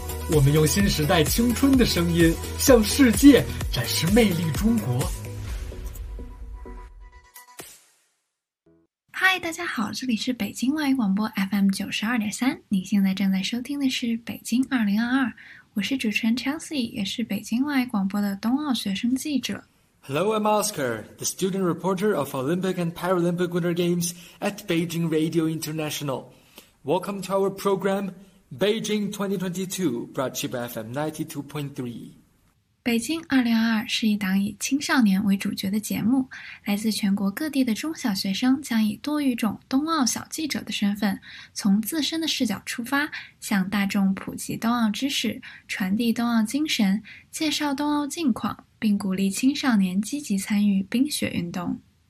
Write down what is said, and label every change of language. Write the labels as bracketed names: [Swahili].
[Chinese] 我们用新时代青春的声音向世界展示魅力中国。嗨，大家好，这里是北京外语广播 FM92.3。你现在正在收听的是北京2022。我是主持人 Chelsea， 也是北京外语广播的冬奥学生记者。 [English] Hello, I'm Oscar, the student reporter of Olympic and Paralympic Winter Games at Beijing Radio International. Welcome to our program, Beijing 2022, brought to you by FM 92.3. [Chinese] 北京2022是一档以青少年为主角的节目，来自全国各地的中小学生将以多语种冬奥小记者的身份，从自身的视角出发，向大众普及冬奥知识，传递冬奥精神，介绍冬奥近况，并鼓励青少年积极参与冰雪运动。